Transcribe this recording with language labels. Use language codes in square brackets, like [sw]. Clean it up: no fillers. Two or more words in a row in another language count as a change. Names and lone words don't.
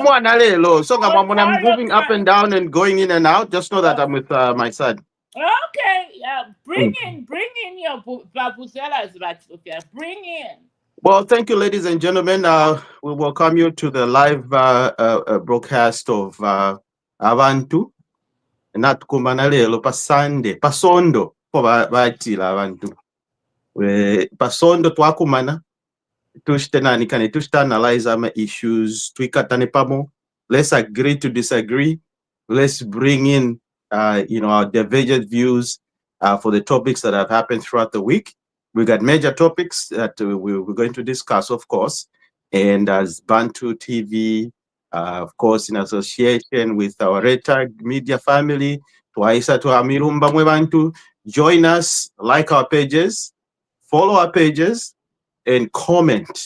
[en] no more nalelo. So when I'm Ontario, moving up and Canada. down and going in and out, just know that I'm with my son. Okay, Mm. bring in your babuzelas, Sophia. Bring in. Well, thank you, ladies and gentlemen. We welcome you to the live broadcast of Abantu. [bem] Natukumba nalelo pa Sunday, pasondo po batila abantu. Pasondo twakumana tushtenani tushta analyze ama issues twikatane pamo. [en] Let's agree to disagree. Let's bring in our divergent views for the topics that have happened throughout the week. We got major topics that we're going to discuss, of course, and as Bantu TV, of course, in association with our Retag media family, Twaisa to Amirumba Bantu, join us, like our pages, follow our pages, and comment.